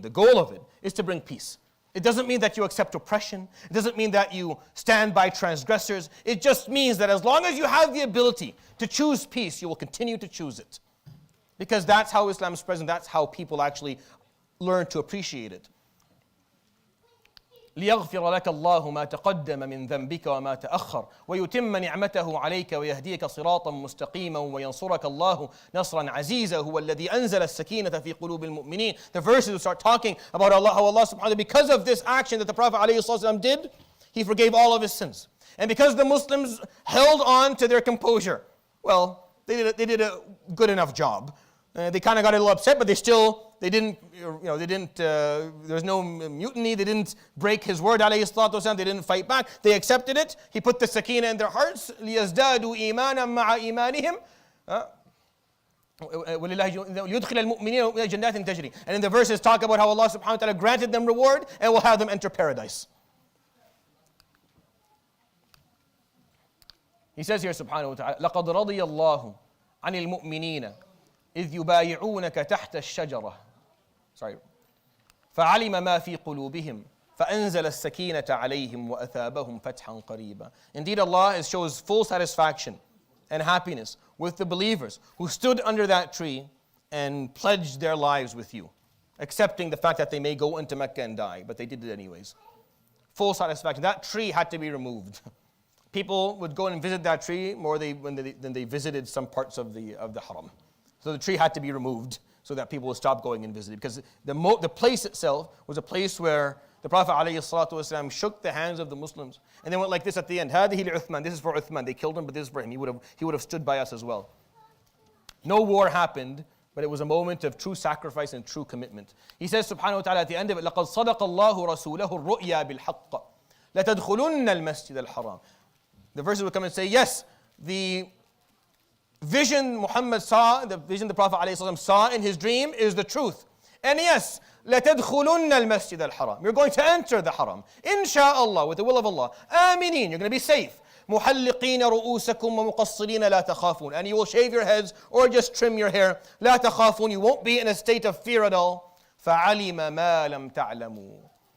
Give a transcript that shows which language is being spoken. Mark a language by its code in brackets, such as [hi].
[en] The goal of it is to bring peace. It doesn't mean that you accept oppression. It doesn't mean that you stand by transgressors. It just means that as long as you have the ability to choose peace, you will continue to choose it. Because that's how Islam is present. That's how people actually learn to appreciate it. [ar] ليغفر لك الله ما تقدم من ذنبك وما تأخر ويتم نعمته عليك ويهديك صراطا مستقيما وينصرك الله نصرا عزيزا هو الذي أنزل السكينة في قلوب المؤمنين. [en] The verses will start talking about how Allah subhanahu wa ta'ala, because of this action that the Prophet ﷺ did, he forgave all of his sins. And because the Muslims held on to their composure, well, they did a good enough job. They kind of got a little upset, but they didn't, there was no mutiny, they didn't break his word, alayhi salatu wasalam, they didn't fight back, they accepted it. He put the sakina in their hearts, [ar] لِيَزْدَادُوا إِيمَانًا مَعَ إِيمَانِهِمْ وَلِيُدْخِلَ الْمُؤْمِنِينَ جَنَّاتٍ تَجْرِي. [en] And in the verses talk about how Allah subhanahu wa ta'ala granted them reward and will have them enter paradise. He says here subhanahu wa ta'ala, [ar] لَقَدْ رَضِيَ اللَّهُ عَنِ الْمُؤْمِنِينَ إِذْ يُبَايِعُونَكَ تَحْتَ الشَّجَرَةِ. [en] Sorry. [ar] فعلم ما في قلوبهم فأنزل السكينة عليهم وأثابهم فتحا قريبا. [en] Indeed, Allah shows full satisfaction and happiness with the believers who stood under that tree and pledged their lives with you, accepting the fact that they may go into Mecca and die, but they did it anyways. Full satisfaction. That tree had to be removed. People would go and visit that tree more than they visited some parts of the haram. So the tree had to be removed so that people would stop going and visiting. Because the place itself was a place where the Prophet ﷺ shook the hands of the Muslims. And they went like this at the end. [ar] هَذِهِ لِعُثْمَانَ. [en] This is for Uthman. They killed him, but this is for him. He would have stood by us as well. No war happened, but it was a moment of true sacrifice and true commitment. He says, subhanahu wa ta'ala, at the end of it, [ar] لَقَدْ صَدَقَ اللَّهُ رَسُولَهُ الرُّؤْيَا بِالْحَقِّ لَتَدْخُلُنَّ الْمَسْجِدَ الْحَرَامِ. [en] The verses would come and say, yes, the vision Muhammad saw, the vision the Prophet ﷺ saw in his dream is the truth. And yes, [ar] لَتَدْخُلُنَّ الْمَسْجِدَ الْحَرَامِ. [en] You're going to enter the haram. Insha'Allah, with the will of Allah. Aminin, you're going to be safe. [ar] مُحَلِّقِينَ رُؤُوسَكُمْ وَمُقَصِّرِينَ لَا تَخَافُونَ. [en] And you will shave your heads or just trim your hair. [ar] لَا تَخَافُونَ. [en] You won't be in a state of fear at all. [ar] فَعَلِمَ مَا لَمْ تَعْلَمُوا.